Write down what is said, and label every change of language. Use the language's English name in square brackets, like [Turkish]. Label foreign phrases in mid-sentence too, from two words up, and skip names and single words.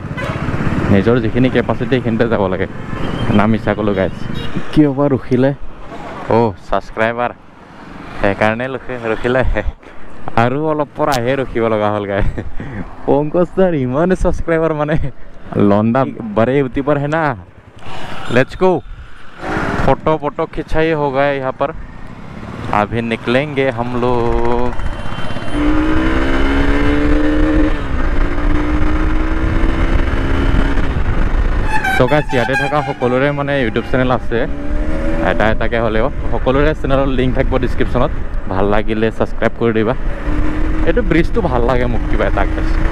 [Assamese] নিজৰ যিখিনি কেপাচিটি সেইখিনিতে যাব লাগে নাম ইচ্ছা ক'লোঁ গাইছ কিয় বা ৰখিলে ছাবস্ক্ৰাইবাৰ সেইকাৰণে ৰখিলে আৰু অলপ পৰাহে ৰখিব লগা হ'ল গাই পংকজ দাৰ ইমান ছাবস্ক্ৰাইবাৰ মানে লণ্ডা বাৰে উঠি [Hindi] पर है ना [English] let's go [Hindi] फोटो खिंचाई हो गए यहाँ पर अभी निकलेंगे हम लोग [Assamese] তো গাইছ ইয়াতে থকা সকলোৰে মানে ইউটিউব চেনেল আছে এটা এটাকৈ হ'লেও সকলোৰে চেনেলৰ লিংক থাকিব ডিছক্ৰিপশ্যনত ভাল লাগিলে ছাবস্ক্ৰাইব কৰি দিবা এইটো ব্ৰিজটো ভাল লাগে মোক কিবা এটা গাইছ